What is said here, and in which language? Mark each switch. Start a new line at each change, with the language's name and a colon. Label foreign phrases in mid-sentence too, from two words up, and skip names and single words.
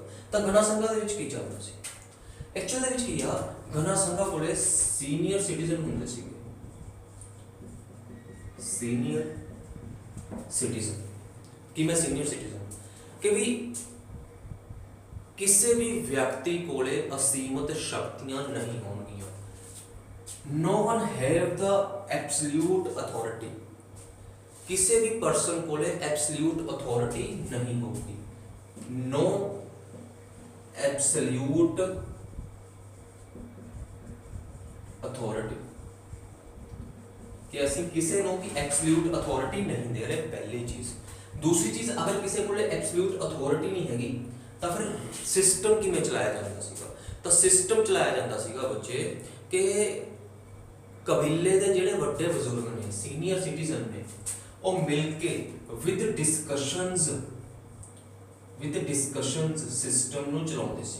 Punjabi: ਤਾਂ ਘਣਾ ਸੰਘਾਂ ਦੇ ਵਿੱਚ ਕੀ ਚੱਲਦਾ ਸੀ ਐਕਚੁਅਲ ਦੇ ਵਿੱਚ ਕੀ ਆ, ਘਣਾ ਸੰਘਾਂ ਕੋਲੇ
English: senior citizen
Punjabi: ਹੁੰਦੇ ਸੀਗੇ,
English: senior citizen.
Punjabi: ਕਿਵੇਂ
English: senior citizen,
Punjabi: ਕਿ ਵੀ ਕਿਸੇ ਵੀ ਵਿਅਕਤੀ ਕੋਲੇ ਅਸੀਮਤ ਸ਼ਕਤੀਆਂ ਨਹੀਂ ਹੋਣਗੀਆਂ,
English: no one have the absolute authority, ਕਿਸੇ ਵੀ ਪਰਸਨ ਕੋਲੇ absolute authority ਨਹੀਂ ਹੋਊਗੀ, no absolute authority,
Punjabi: कि ਅਸੀਂ ਕਿਸੇ ਨੂੰ ਵੀ
English: absolute authority
Punjabi: ਨਹੀਂ ਦੇ ਰਹੇ, ਪਹਿਲੀ ਚੀਜ਼। ਦੂਸਰੀ ਚੀਜ਼, ਅਗਰ ਕਿਸੇ ਕੋਲੇ
English: absolute authority
Punjabi: ਨਹੀਂ ਹੈਗੀ ਤਾਂ ਫਿਰ ਸਿਸਟਮ ਕਿਵੇਂ ਚਲਾਇਆ ਜਾਂਦਾ ਸੀਗਾ, ਤਾਂ ਸਿਸਟਮ ਚਲਾਇਆ ਜਾਂਦਾ ਸੀਗਾ ਬੱਚੇ ਕਿ ਕਬੀਲੇ ਦੇ ਜਿਹੜੇ ਵੱਡੇ ਬਜ਼ੁਰਗ ਨੇ,
English: senior citizen
Punjabi: ਨੇ, ਉਹ ਮਿਲ ਕੇ
English: with discussions
Punjabi: ਸਿਸਟਮ ਨੂੰ ਚਲਾਉਂਦੇ ਸੀ।